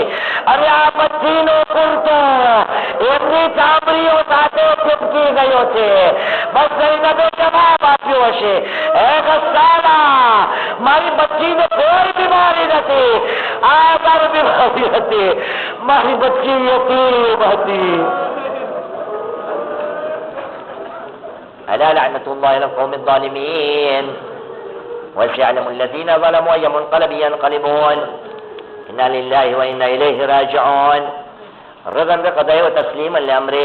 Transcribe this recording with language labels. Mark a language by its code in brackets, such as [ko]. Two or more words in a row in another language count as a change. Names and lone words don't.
[gu] અરે આ બચ્ચીનો કુર્તો એમની ચામડીઓ સાથે ચીપકી ગયો છે. બસ જઈને જવાબ આપ્યો હશે, હે ગસ્સાલા, મારી બચ્ચીને કોઈ બીમારી નથી, આ તારી બીમારી હતી, મારી બચ્ચી યતીમ હતી. [ar] ألا لعنة الله على القوم الظالمين وسيعلم الذين ظلموا أي منقلب ينقلبون إنا لله وإنا إليه راجعون رضا بقضائه وتسليما لأمره.